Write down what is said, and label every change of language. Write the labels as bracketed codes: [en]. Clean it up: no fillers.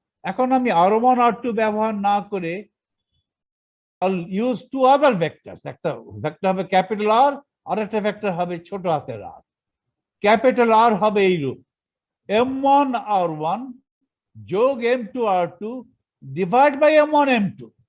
[bn] এখন আমি R1 R2 ব্যবহার না করে [en] I'll use two other vectors. [bn] একটা ভেক্টর হবে ক্যাপিটাল R, আর একটা ভেক্টর হবে ছোট হাতের r। ক্যাপিটাল R হবে এইরূপ, M1 R1 যোগ m2 r2 divide by m1 m2।